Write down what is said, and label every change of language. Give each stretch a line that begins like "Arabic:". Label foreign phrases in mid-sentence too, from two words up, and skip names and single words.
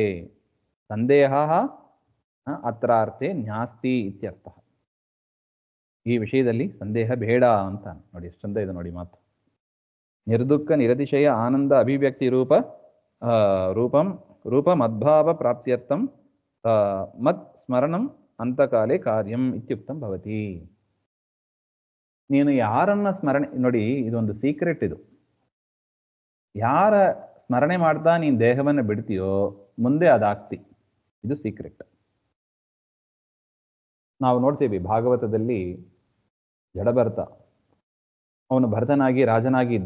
Sanskrit: ಸಂದೇಹ ಅತ್ರಾರ್ಥೆ ನ್ಯಾಸ್ತಿ ಇತ್ಯರ್ಥ.
Kannada: ಈ ವಿಷಯದಲ್ಲಿ ಸಂದೇಹ ಬೇಡ ಅಂತ ನೋಡಿ, ಎಷ್ಟು ಚಂದ ಇದೆ ನೋಡಿ ಮಾತು.
Sanskrit: ನಿರ್ದುಃಖ ನಿರತಿಶಯ ಆನಂದ ಅಭಿವ್ಯಕ್ತಿ ರೂಪ ಮದ್ಭಾವ ಪ್ರಾಪ್ತ್ಯರ್ಥಂ ಮತ್ ಸ್ಮರಣಂ ಅಂತಕಾಲೇ ಕಾರ್ಯಂ ಇತ್ಯುಕ್ತಂ ಭವತಿ.
Kannada: ನೀನು ಯಾರನ್ನ ಸ್ಮರಣೆ ನೋಡಿ, ಇದೊಂದು ಸೀಕ್ರೆಟ್. ಇದು ಯಾರ ಸ್ಮರಣೆ ಮಾಡ್ತಾ ನೀನು ದೇಹವನ್ನು ಬಿಡ್ತೀಯೋ ಮುಂದೆ ಅದಾಗ್ತಿ. ಇದು ಸೀಕ್ರೆಟ್. ನಾವು ನೋಡ್ತೀವಿ ಭಾಗವತದಲ್ಲಿ ಜಡಭರತ, ಅವನು ಭರತನಾಗಿ ರಾಜನಾಗಿ ಇದ್ದ.